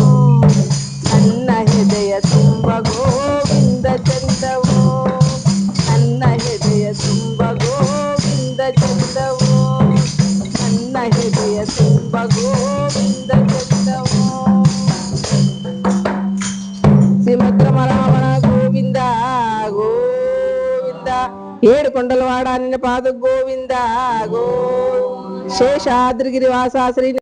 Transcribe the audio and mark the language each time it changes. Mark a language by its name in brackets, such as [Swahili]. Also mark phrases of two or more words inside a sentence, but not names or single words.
[Kannada] ನನ್ನ ಹೃದಯ ತುಂಬ ಗೋವಿಂದ ಚಂದವೋ, ನನ್ನ ಹೃದಯ ತುಂಬ ಗೋವಿಂದ ಚಂದವೋ. ನನ್ನ ಹೃದಯ ತುಂಬ ಗೋವಿಂದ ಚಂದವೋ. ಶ್ರೀಮದ್ ರಮಣ ಗೋವಿಂದ ಗೋವಿಂದ. [Telugu] 7 కొండలవాడ నిన్న పాద గోవింద గో శేషాద్రిగిరి వాస శ్రీ